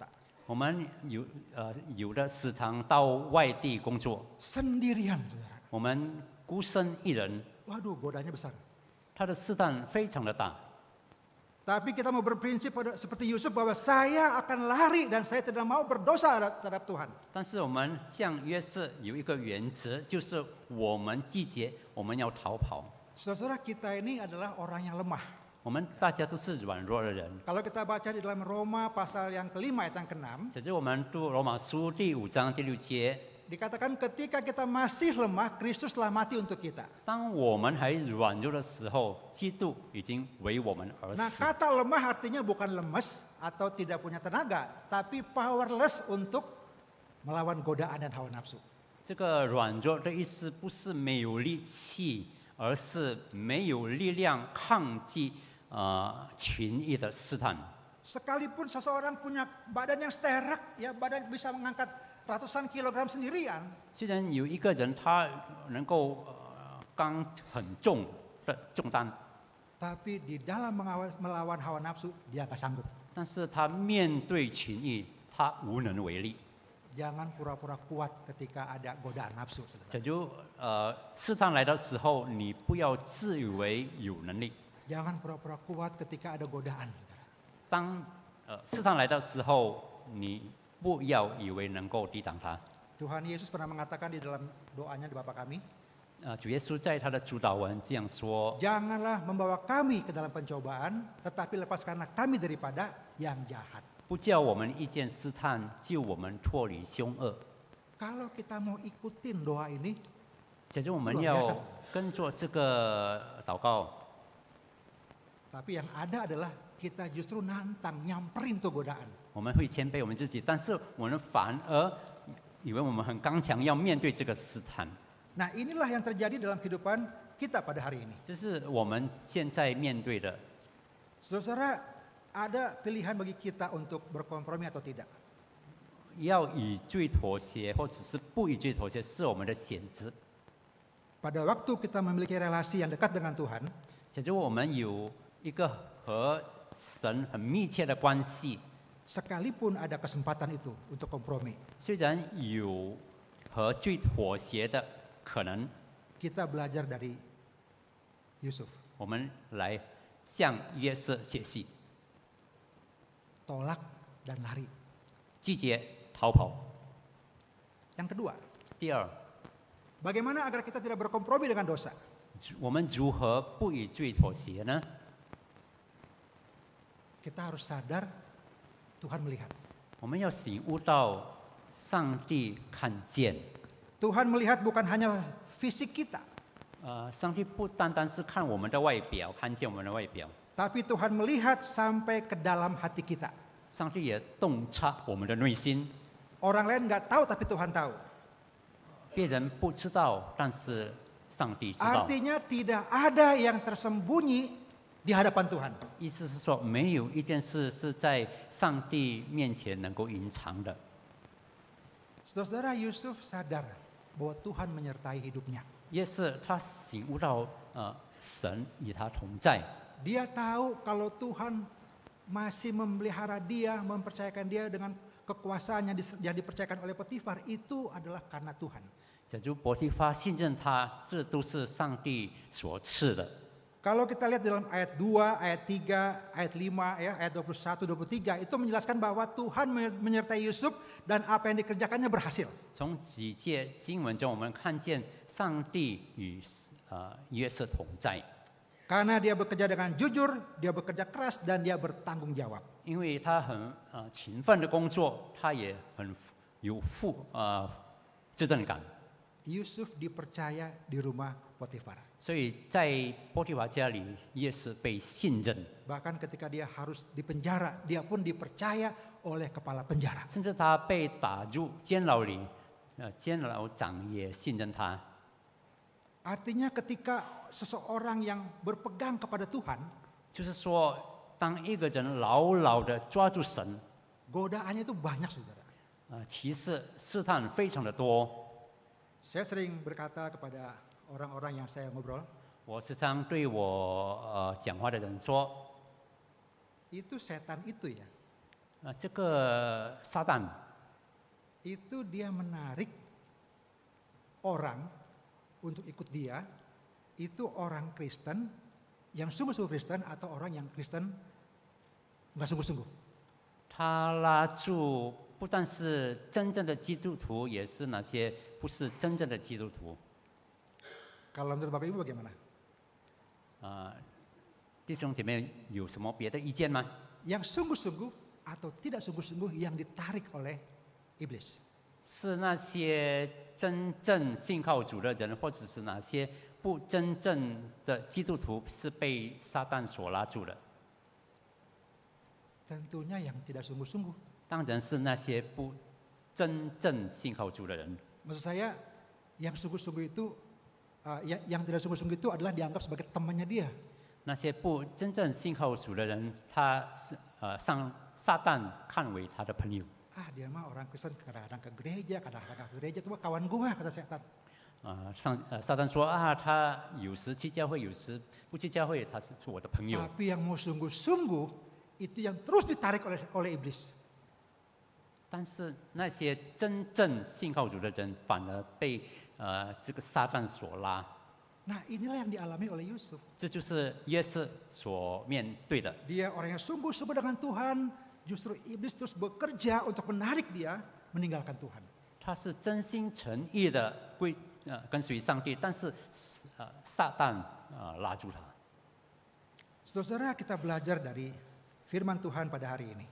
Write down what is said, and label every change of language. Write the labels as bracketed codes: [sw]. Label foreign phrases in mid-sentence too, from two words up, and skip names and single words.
[zh] 我们有的时常到外地工作， [id] Sendirian, saudara. [zh] 我们孤身一人， [id] Waduh, godanya besar. [zh] 他的试探非常的大。 [id] Tapi kita mau berprinsip seperti Yusuf bahwa saya akan lari dan saya tidak mau berdosa terhadap Tuhan. [zh] 但是我们像约瑟有一个原则，就是我们拒绝，我们要逃跑。 [id] Saudara, kita ini adalah orang yang lemah. [zh] 我们大家都是软弱的人。 [id] Kalau kita baca di dalam Roma pasal yang kelima ayat yang ke-6, [zh] 只是我们读罗马书第5章第6节， [id] dikatakan ketika kita masih lemah, Kristus telah mati untuk kita. [zh] 当我们还软弱的时候，基督已经为我们而 [id] Nah, [zh] 死。 [id] kata lemah artinya bukan lemes atau tidak punya tenaga, tapi powerless untuk melawan godaan dan hawa nafsu. [zh] 这个软弱的意思不是没有力气，而是没有力量抗击群异的试探。 [id] Sekalipun seseorang punya badan yang sterak, ya badan bisa mengangkat ratusan kilogram sendirian, [zh] 虽然有一个人他能够扛很重的重担， [id] tapi di dalam melawan hawa nafsu dia nggak sanggup. [zh] 但是他面对群异，他无能为力。 [id] Jangan pura-pura kuat ketika ada godaan nafsu, saudara. [zh] 这就试探来的时候，你不要自以为有能力。 [id] Jangan pura-pura kuat ketika ada godaan. [zh] 当试探来的时候，你不要以为能够抵挡它。 [id] Tuhan Yesus pernah mengatakan di dalam doanya di Bapa kami, [zh] 主耶稣在他的主祷文这样说： [id] janganlah membawa kami ke dalam pencobaan, tetapi lepaskanlah kami daripada yang jahat. [zh] 不叫我们遇见试探，救我们脱离凶恶。 [id] Kalau kita mau ikutin doa ini, [zh] 假如我们要跟着这个祷告， [id] tapi yang ada adalah kita justru nantang, nyamperin tuh godaan. [zh] 我们会谦卑我们自己，但是我们反而以为我们很刚强，要面对这个试探。 [id] Nah, inilah yang terjadi dalam kehidupan kita pada hari ini. [zh] 这是我们现在面对的。 [id] Saudara, ada pilihan bagi kita untuk berkompromi atau tidak. [zh] 要与罪妥协，或者是不与罪妥协，是我们的选择。 [id] Pada waktu kita memiliki relasi yang dekat dengan Tuhan, [zh] 假如我们有一个和神很密切的关系， [id] sekalipun ada kesempatan itu untuk kompromi, [zh] 虽然有和罪妥协的可能， [id] kita belajar dari Yusuf. [zh] 我们来向约瑟学习， [id] Tolak dan lari. [zh] 拒绝逃跑。 [id] Yang kedua, [zh] 第二， [id] bagaimana agar kita tidak berkompromi dengan dosa? [zh] 我们如何不与罪妥协呢？ [id] Kita harus sadar Tuhan melihat. [zh] 我们要醒悟到上帝看见， [id] Tuhan melihat bukan hanya fisik kita, [zh] 上帝不单单是看我们的外表，看见我们的外表， [id] tapi Tuhan melihat sampai ke dalam hati kita. [zh] 上帝也洞察我们的内心。 [id] Orang lain nggak tahu, tapi Tuhan tahu. [zh] 别人不知道，但是上帝知道。 [id] Artinya tidak ada yang tersembunyi di hadapan Tuhan. [zh] 意思是说，没有一件事是在上帝面前能够隐藏的。 [id] Saudara Yusuf sadar bahwa Tuhan menyertai hidupnya. [zh] 也是他醒悟到，神与他同在。 [id] Dia tahu kalau Tuhan masih memelihara dia, mempercayakan dia dengan kekuasaannya yang dipercayakan oleh Potifar, itu adalah karena Tuhan. [zh] 假如伯提法信任他，这都是上帝所赐的。 [id] Kalau kita lihat dalam ayat 2, ayat 3, ayat 5, ya, ayat 21, 23, itu menjelaskan bahwa Tuhan menyertai Yusuf dan apa yang dikerjakannya berhasil. [zh] 从几节经文中，我们看见上帝与约瑟同在， [id] Karena dia bekerja dengan jujur, dia bekerja keras, dan dia bertanggung jawab. [zh] 因为他很勤奋的工作，他也很有责任感， [id] Yusuf dipercaya di rumah Potifar. [zh] 所以在波提乏家里也是被信任， [id] Bahkan ketika dia harus dipenjara, dia pun dipercaya oleh kepala penjara. [zh] 甚至他被打入监牢里，监牢长也信任他。 [id] Artinya ketika seseorang yang berpegang kepada Tuhan, [zh] 就是说，当一个人牢牢的抓住神， [id] godaannya itu banyak, saudara. [zh] 其实试探非常的多。 [id] Saya sering berkata kepada orang-orang yang saya ngobrol, [zh] 我时常对我讲话的人说， [id] itu setan itu ya, [zh] 这个撒旦 [id] itu dia menarik orang untuk ikut dia, itu orang Kristen yang sungguh-sungguh Kristen atau orang yang Kristen nggak sungguh-sungguh. [zh] 他拉住不但是真正的基督徒，也是那些不是真正的基督徒。 [id] Kalau menurut Bapak Ibu bagaimana? [zh] 弟兄姐妹有什么别的意见吗？ [id] Yang sungguh-sungguh atau tidak sungguh-sungguh yang ditarik oleh iblis. [zh] 是那些真正信靠主的人，或者是哪些不真正的基督徒是被撒旦所拉住的？ [id] Tentunya yang tidak sungguh-sungguh. [zh] 当然是那些不真正信靠主的人。 [id] Maksud saya, yang sungguh-sungguh itu, yang tidak sungguh-sungguh itu adalah dianggap sebagai temannya dia. [zh] 那些不真正信靠主的人，他是撒旦看为他的朋友。 [id] Dia mah orang Kristen, kadang-kadang ke gereja, kadang-kadang ke gereja, itu mah kawan gua, kata setan. [zh] 撒旦说他有时去教会，有时不去教会，他是我的朋友。 [id] Tapi yang mau sungguh-sungguh, itu yang terus ditarik oleh iblis. [zh] 但是那些真正信靠主的人，反而被这个撒旦所拉。 [id] Nah, inilah yang dialami oleh Yusuf. [zh] 这就是约瑟所面对的。 [id] Dia orang yang sungguh-sungguh dengan Tuhan, justru iblis terus bekerja untuk menarik dia meninggalkan Tuhan. [zh] 他是真心诚意的跟随上帝，但是撒旦拉住他。 [id] Saudara, kita belajar dari firman Tuhan pada hari ini.